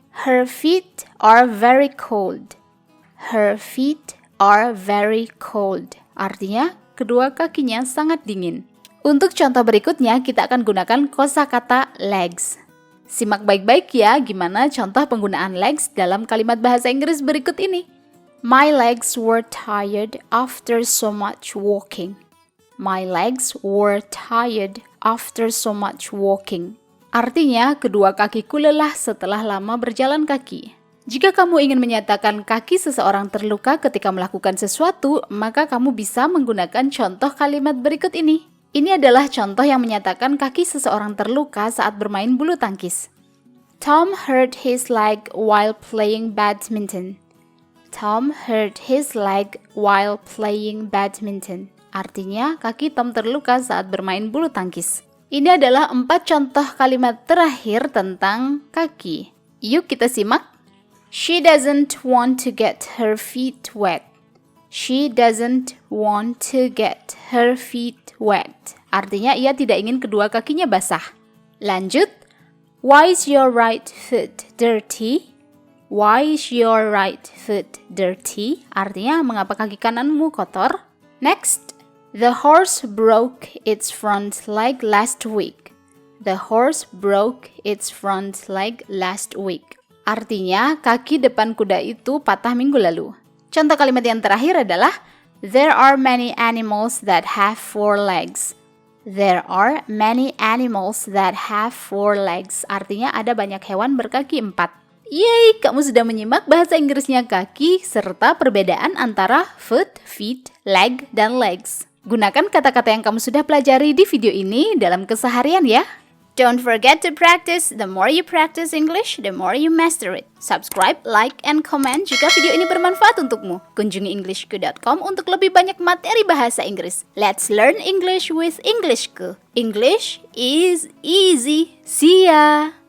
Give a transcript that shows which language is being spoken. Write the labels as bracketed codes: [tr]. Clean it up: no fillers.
[en] Her feet are very cold. Her feet are very cold. [id] Artinya, kedua kakinya sangat dingin. Untuk contoh berikutnya, kita akan gunakan kosakata legs. Simak baik-baik ya gimana contoh penggunaan legs dalam kalimat bahasa Inggris berikut ini. [en] My legs were tired after so much walking. My legs were tired after so much walking. [id] Artinya, kedua kakiku lelah setelah lama berjalan kaki. Jika kamu ingin menyatakan kaki seseorang terluka ketika melakukan sesuatu, maka kamu bisa menggunakan contoh kalimat berikut ini. Ini adalah contoh yang menyatakan kaki seseorang terluka saat bermain bulu tangkis. [en] Tom hurt his leg while playing badminton. Tom hurt his leg while playing badminton. [id] Artinya, kaki Tom terluka saat bermain bulu tangkis. Ini adalah 4 contoh kalimat terakhir tentang kaki. Yuk kita simak. [en] She doesn't want to get her feet wet. She doesn't want to get her feet wet. [id] Artinya ia tidak ingin kedua kakinya basah. Lanjut. [en] Why is your right foot dirty? Why is your right foot dirty? [id] Artinya mengapa kaki kananmu kotor? Next. [en] The horse broke its front leg last week. The horse broke its front leg last week. [id] Artinya, kaki depan kuda itu patah minggu lalu. Contoh kalimat yang terakhir adalah [en] There are many animals that have 4 legs. There are many animals that have 4 legs. [id] Artinya, ada banyak hewan berkaki 4. Yeay, kamu sudah menyimak bahasa Inggrisnya kaki serta perbedaan antara foot, feet, leg, dan legs. Gunakan kata-kata yang kamu sudah pelajari di video ini dalam keseharian ya. [en] Don't forget to practice. The more you practice English, the more you master it. Subscribe, like, and comment [id] jika video ini bermanfaat untukmu. Kunjungi englishku.com untuk lebih banyak materi bahasa Inggris. [en] Let's learn English with Englishku. English is easy. See ya!